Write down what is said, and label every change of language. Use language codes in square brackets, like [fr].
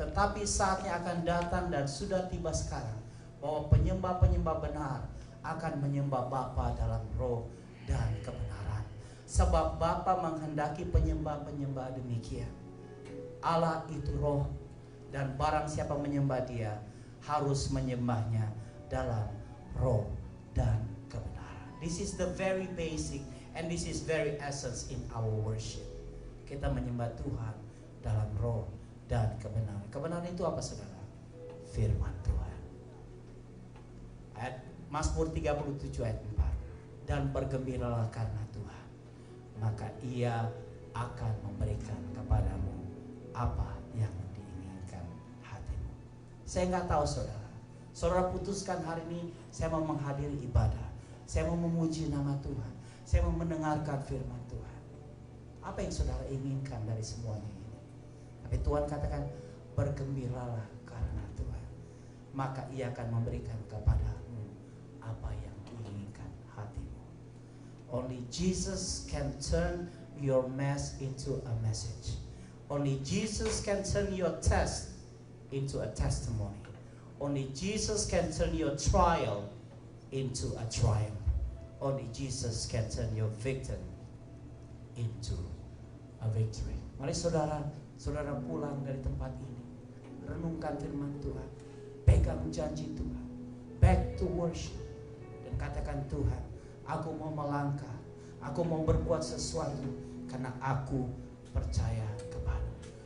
[id] Tetapi saatnya akan datang dan sudah tiba sekarang bahwa penyembah-penyembah benar akan menyembah Bapa dalam roh dan kebenaran. Sebab Bapa menghendaki penyembah-penyembah demikian. Allah itu roh, dan barang siapa menyembah Dia harus menyembahnya dalam roh dan kebenaran. [en] This is the very basic and this is very essence in our worship. [id] Kita menyembah Tuhan dalam roh dan kebenaran. Kebenaran itu apa saudara? Firman Tuhan. Ayat Mazmur 37 ayat 4. Dan bergembiralah karena Tuhan, maka Ia akan memberikan kepadamu apa yang diinginkan hatimu. Saya nggak tahu saudara. Saudara putuskan hari ini saya mau menghadiri ibadah, saya mau memuji nama Tuhan, saya mau mendengarkan firman Tuhan. Apa yang saudara inginkan dari semuanya ini? Tapi Tuhan katakan bergembiralah karena Tuhan, maka Ia akan memberikan kepadamu apa yang diinginkan hatimu. [en] Only Jesus can turn your mess into a message. Only Jesus can turn your test into a testimony. Only Jesus can turn your trial into a triumph. Only Jesus can turn your victory into a victory. [id] Mari saudara pulang dari tempat ini, renungkan firman Tuhan, pegang janji Tuhan, [en] back to worship, [id] dan katakan Tuhan, aku mau melangkah, aku mau berbuat sesuatu karena aku percaya kepadamu.